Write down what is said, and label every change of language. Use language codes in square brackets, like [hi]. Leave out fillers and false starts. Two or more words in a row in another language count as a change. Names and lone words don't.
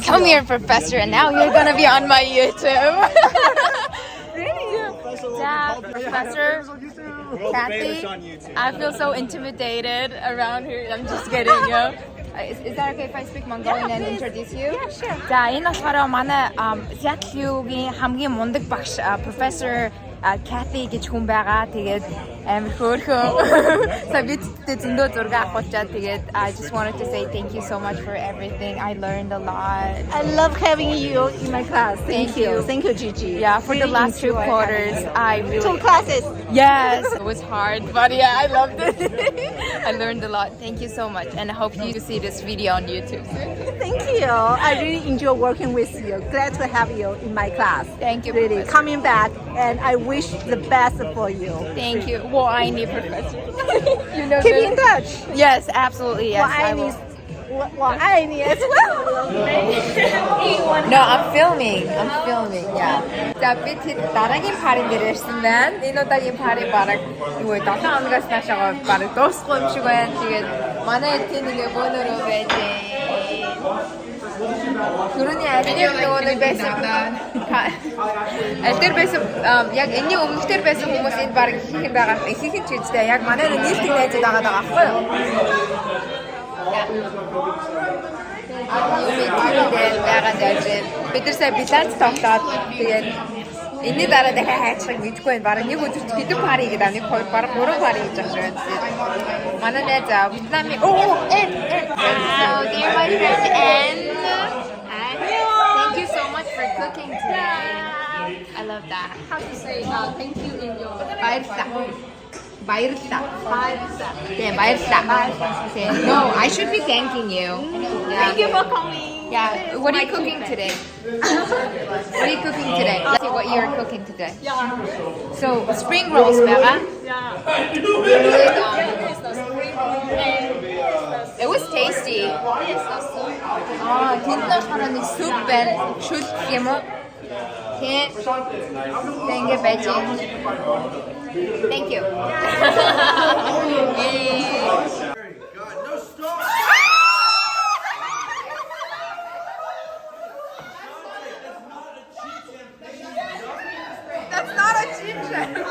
[en] Come here, Professor, and now you're gonna be on my YouTube. Yeah, Professor Kathy, I feel so intimidated around here. I'm just kidding, yo. Is that okay if I speak Mongolian and introduce you? Yeah, sure. [mn] За, энэ болохоор манай Seattle-гийн хамгийн мундаг багш Professor Kathy гэж хүн байгаа. Тэгээд амар хөөрхөн. So бидтэй зөндөө зураг авахчаад тэгээд [en] I just wanted to say thank you so much for everything. I learned a lot. I love having you in my class. Thank you. Thank you, Gigi. Yeah, for the Really last 2 enjoy quarters, having you. I really 2 classes. Yes, it was hard, but yeah, I loved it. I learned a lot. Thank you so much, and I hope you see this video on YouTube soon. Thank you. I really enjoy working with you. Glad to have you in my class. Thank you, Really Professor. coming back, and I wish the best for you. Thank you. Well, I need Professor. You know Keep this. in touch. Yes, absolutely. Yes, I will. I need as well. No, I'm filming. Yeah. [mn] За би тэд дараагийн парийн дээр ирсэн байна. Энэ удаагийн пари бараг юу вэ? 7 хоногоос наашаага бараг дуусахгүй юм шиг байна. Тэгээд манай тийм нэг бөөнөрөө байжээ. Түрүүний аль нөгөө нэг байсан. Аль дээр байсан яг энэний өмнөхдөр байсан хүмүүс энд бараг их юм байгаа. Их ч үстэй. Яг манай нийлтийн найзууд байгаа байхгүй юу? Юуны байгаа дэж бид нар сая биланс тоглоод тэгээд энэний дараа дахиад хайчих мэдэхгүй байна. Бараг нэг өдөрт хэдэн пари гэдэг нэг хоёр бараг 3 пари хийж байгаа шүү дээ. Манай найз Вьетнамын [en] dear my friend [mn] Anne. [en] Thank you so much for cooking today. I love that. How to say thank you in your [mn] Баярлалаа. Yeah, баярлалаа. [en] No, I should be thanking you. Yeah. Thank you for coming. Yeah. What are you cooking today? What are you cooking today? Let's see what you're cooking today. Yeah. So, spring rolls, Bella. Yeah. It was tasty. tasty. [mn] Тэнд нь болохоор нэг сүп байна. Шүл гэх юм уу? Тэг ингээ байж юм. [en] Thank you. That's not a cheat check.